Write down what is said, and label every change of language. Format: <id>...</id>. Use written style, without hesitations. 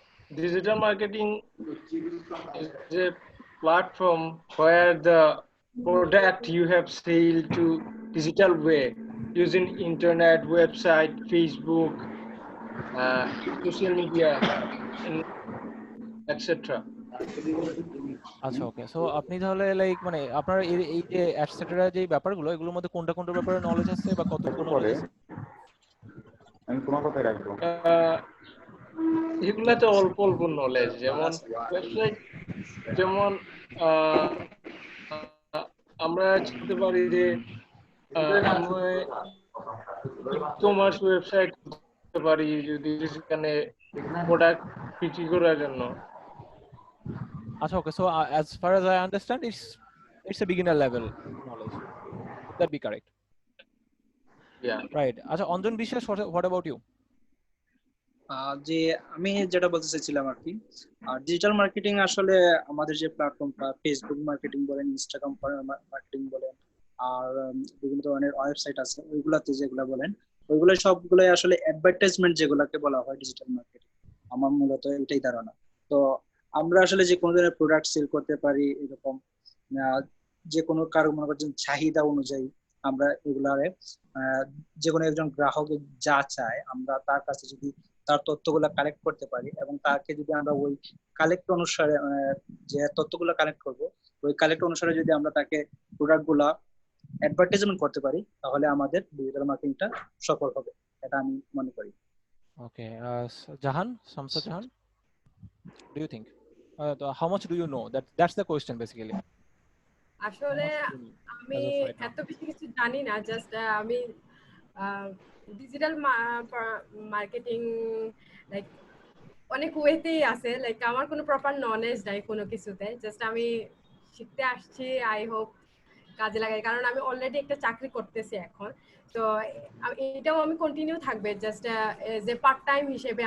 <en>Digital marketing is a platform where the product you have sold to digital way using internet, website, Facebook, social media, etc.</en> <bn>আচ্ছা, ওকে, so আপনি তাহলে like মানে আপনার এই যে etcetera যে ব্যাপারগুলো, এগুলোর মধ্যে কোনটা ব্যাপারে নলেজ আছে বা কতটুকু নলেজ আছে? আমি তোমার কথাই রাখবো। এগুলাতে অল্প অল্প নলেজ, যেমন ওয়েবসাইট, যেমন আহ, আমরা চিনতে পারি যে আমি ই কমার্স ওয়েবসাইট করতে পারি যদি সেখানে প্রোডাক্ট বিক্রি করার জন্য।</bn> <en>Acha, okay. So as far as I understand, it's a beginner level knowledge. Would that be correct? Yeah. Right. Acha, Anjan Bishwas, what about you?</en> <bn>যে আমি যেটা বলতে চাইছিলাম আর কি, ডিজিটাল মার্কেটিং আসলে আমাদের যে প্ল্যাটফর্মটা, ফেসবুক মার্কেটিং বলেন, ইনস্টাগ্রাম মার্কেটিং বলেন, আর বিভিন্ন ধরনের ওয়েবসাইট আছে ওইগুলাতে যেগুলা বলেন, ওইগুলো সবগুলোই আসলে অ্যাডভার্টাইজমেন্ট যেগুলাকে বলা হয় ডিজিটাল মার্কেটিং। আমার মূলত এটাই ধারণা। তো আমরা আসলে যে কোনো ধরনের প্রোডাক্ট সেল করতে পারি, এরকম যে কোনো কারো মনে করছেন চাহিদা অনুযায়ী আমরা এগুলারে যে কোনো একজন গ্রাহকের যা চায় আমরা তার কাছে যদি তার তথ্যগুলো কালেক্ট করতে পারি এবং তাকে যদি আমরা ওই কালেক্ট অনুসারে যে তথ্যগুলো কালেক্ট করব, ওই কালেক্ট অনুসারে যদি আমরা তাকে প্রোডাক্ট গুলা অ্যাডভার্টাইজমেন্ট করতে পারি, তাহলে আমাদের ডিজিটাল মার্কেটিংটা সফল হবে, এটা আমি মনে করি।</bn> <en>Okay. Jahan, Shamsa Jahan, do you think? How much do you know? That's the question basically.</en> <bn>আসলে আমি</bn> <en>as of right now?</en> <bn>এত বেশি কিছু জানি না, জাস্ট আমি ডিজিটাল মার্কেটিং লাইক অনেক ওয়েতেই আছে, লাইক আমার কোনো প্রপার নলেজ নাই কোনো কিছুতে, জাস্ট আমি শিখতে আসছি।</bn> <en>I hope</en> <bn>কাজে লাগাই, কারণ আমি অলরেডি একটা চাকরি করতেছি এখন, তো এটাও আমি কন্টিনিউ থাকবে জাস্ট যে পার্ট টাইম হিসেবে।</bn>